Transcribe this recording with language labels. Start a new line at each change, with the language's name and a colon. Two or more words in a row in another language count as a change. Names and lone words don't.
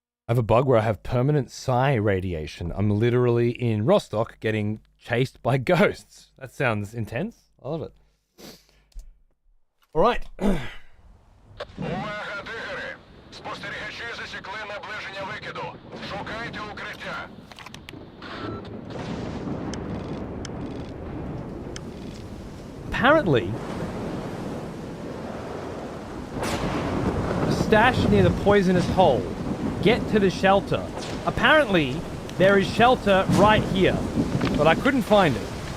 English: I have a bug where I have permanent psi radiation. I'm literally in Rostock getting chased by ghosts. That sounds intense. I love it. All right.
Ukrainian: Увага, дигери! Спостерігачі засікли наближення викиду. Шукайте укриття.
English: Apparently, a stash near the poisonous hole. Get to the shelter. Apparently, there is shelter right here, but I couldn't find it.